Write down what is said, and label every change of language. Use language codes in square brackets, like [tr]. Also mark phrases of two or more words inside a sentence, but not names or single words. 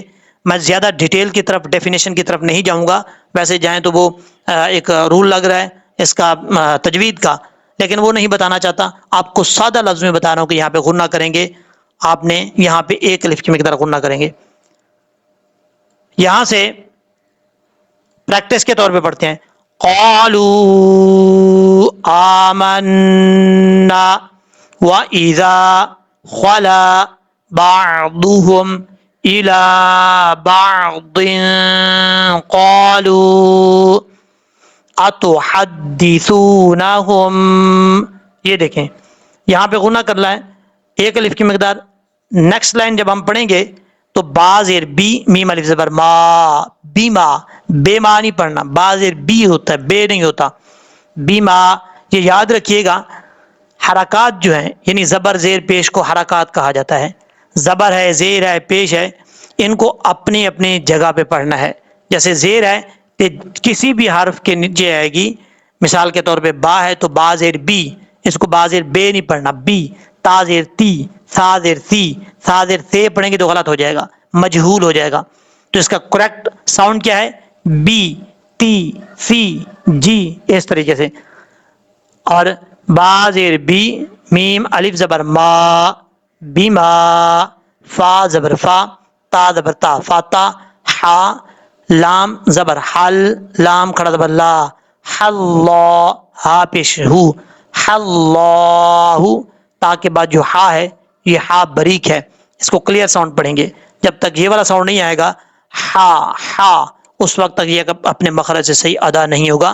[ur] میں زیادہ ڈیٹیل کی طرف، ڈیفینیشن کی طرف نہیں جاؤں گا، ویسے جائیں تو وہ ایک رول لگ رہا ہے اس کا تجوید کا، لیکن وہ نہیں بتانا چاہتا. آپ کو سادہ لفظ میں بتا رہا ہوں کہ یہاں پہ غنہ کریں گے، آپ نے یہاں پہ ایک الف کی مقدار غنہ کریں گے. یہاں سے پریکٹس کے طور پہ پڑھتے ہیں. [ar] قالوا آمنا وَإِذَا خَلَا بَعْضُهُمْ إِلَى بَعْضٍ قَالُوا أَتُحَدِّثُونَهُمْ. [ur] یہ دیکھیں یہاں پہ غنہ کرنا ہے ایک الف کی مقدار. نیکسٹ لائن جب ہم پڑھیں گے تو با زیر بی، میم الف زبر ما، بیما. بے ما نہیں پڑھنا، با زیر بی ہوتا ہے، بے نہیں ہوتا. بیما. یہ یاد رکھیے گا، حرکات جو ہیں یعنی زبر زیر پیش کو حرکات کہا جاتا ہے. زبر ہے، زیر ہے، پیش ہے، ان کو اپنی اپنی جگہ پہ پڑھنا ہے. جیسے زیر ہے کہ کسی بھی حرف کے نیچے آئے گی، مثال کے طور پہ با ہے تو با زیر بی، اس کو با زیر بے نہیں پڑھنا، بی. تا زیر تی، سا زیر سی، سا زیر سے پڑھیں گے تو غلط ہو جائے گا، مجہول ہو جائے گا. تو اس کا کریکٹ ساؤنڈ کیا ہے؟ بی، تی، سی، جی، اس طریقے سے. اور با زیر بی، میم الف زبر ما، بیما، فا زبر فا، تا زبر تا، فاتا، حا، لام زبر حل، لام کھڑا زبر لا، حلہ، ہا پیش ہو، حلہ. تا کے بعد جو ہا ہے یہ ہا بریک ہے، اس کو کلیئر ساؤنڈ پڑھیں گے. جب تک یہ والا ساؤنڈ نہیں آئے گا ہا ہا، اس وقت تک یہ اپنے مخرج سے صحیح ادا نہیں ہوگا.